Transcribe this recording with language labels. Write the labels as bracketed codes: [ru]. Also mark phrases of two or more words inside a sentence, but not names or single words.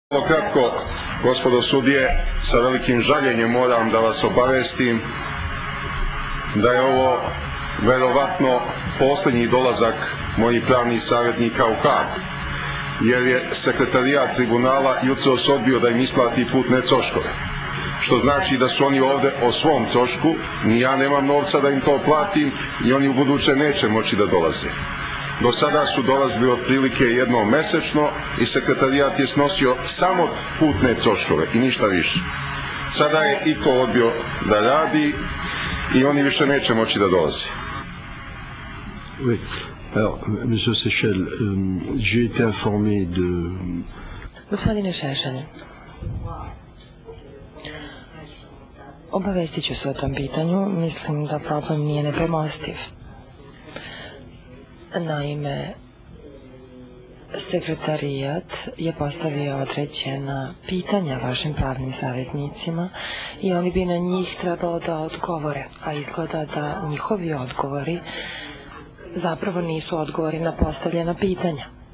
[sr] Vrlo kratko, gospodo sudije, sa velikim žaljenjem moram da vas obavestim da je ovo verovatno posljednji dolazak mojih pravnih savjetnika u Hag, jer je sekretarijat tribunala jutros odbio da im isplati putne troškove, što znači da su oni ovde o svom trošku, ni ja nemam novca da im to platim i oni u buduće neće moći da dolaze. Do sada su dolazili otprilike jednom mesečno i sekretarijat je snosio samo putne troškove i ništa više. Sada je i to odbio da radi i oni više neće moći da dolaze. [fr] Oui. Alors, monsieur Seychelles, j'ai été informé de... [sr] Gospodine Šešelj, obavestit ću se o tom pitanju. Mislim da problem nije nepremostiv. Naime, sekretarijat je postavio određena pitanja vašim pravnim savjetnicima i oni bi na njih trebalo da odgovore, a izgleda da njihovi odgovori zapravo nisu odgovori na postavljena pitanja.